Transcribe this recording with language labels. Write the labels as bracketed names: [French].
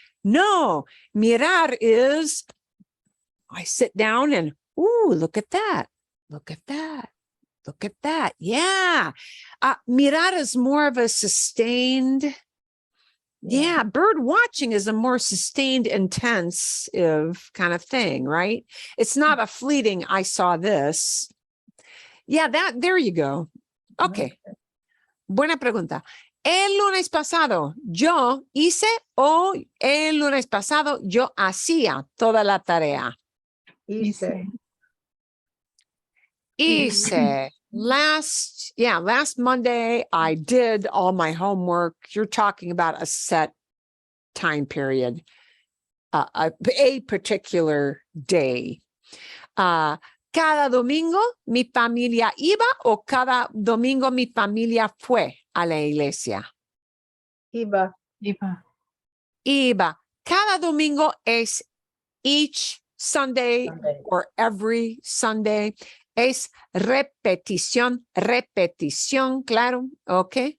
[English] No, mirar is I sit down and look at that. Look at that. Look at that. Yeah. Mirar is more of a sustained. Yeah, bird watching is a more sustained, intensive kind of thing, right? It's not a fleeting, I saw this. Yeah, there you go. Okay. [Spanish] Buena pregunta. El lunes pasado yo hice o el lunes pasado yo hacía toda la tarea. Hice. [English] Last Monday, I did all my homework. You're talking about a set time period, a particular day. [Spanish] cada domingo mi familia iba o cada domingo mi familia fue a la iglesia. Iba. Iba. Iba. Cada domingo es [English] each Sunday Sunday. or every Sunday. [Spanish] Es repetición, claro, ok.